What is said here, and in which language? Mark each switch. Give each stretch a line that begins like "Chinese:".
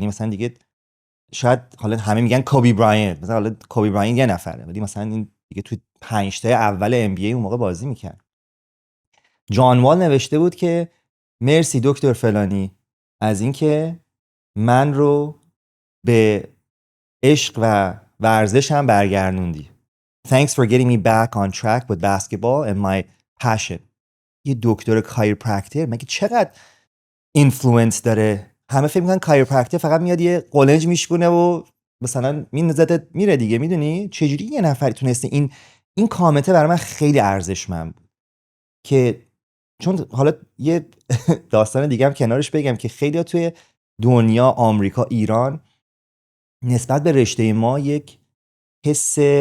Persian: یعنی مثلا دیگه شاید حالا همه میگن کوبی براینت، مثلا حالا کوبی براینت یه نفره، ولی مثلا این دیگه تو 5 تا اول NBA اون موقع بازی میکرد. جان وال نوشته بود که مرسی دکتر فلانی از اینکه من رو به عشق و ورزش هم برگردوندی.
English: Thanks for getting me back on track with basketball and my passion.
Persian: یه دکتر کایروپرکتر مگه چقدر اینفلوئنس داره؟ همه فکر میکنن کایروپرکتر فقط میاد یه قلنج میشکونه و مثلا میندازت میره دیگه. میدونی چجوری یه نفر تونسته این کامنت برای من خیلی ارزشمند بود، که چون حالا یه داستان دیگه هم کنارش بگم که خیلی توی دنیا، آمریکا، ایران، نسبت به رشته ما یک حس